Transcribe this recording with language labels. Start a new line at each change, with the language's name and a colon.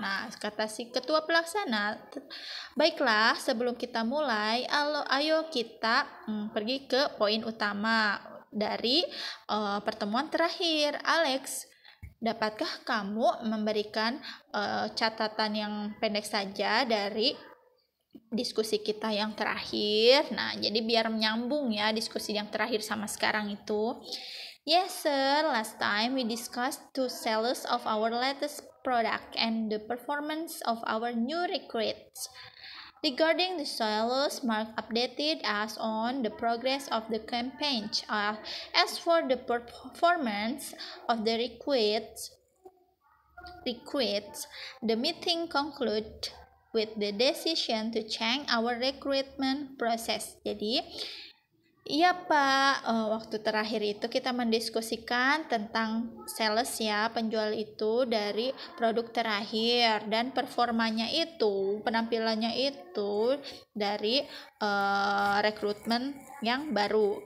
Indonesian: Nah, kata si ketua pelaksana, baiklah sebelum kita mulai, ayo kita pergi ke poin utama dari pertemuan terakhir. Alex, dapatkah kamu memberikan catatan yang pendek saja dari diskusi kita yang terakhir? Nah, jadi biar menyambung ya diskusi yang terakhir sama sekarang itu.
English: Yes, sir. Last time we discussed two sellers of our latest product and the performance of our new recruits. Regarding the sellers, Mark updated us on the progress of the campaign. As for the performance of the recruits, the meeting concluded with the decision to change our recruitment process.
Indonesian: Jadi, iya Pak, waktu terakhir itu kita mendiskusikan tentang sales ya, penjual itu dari produk terakhir dan performanya itu, penampilannya itu dari rekrutmen yang baru.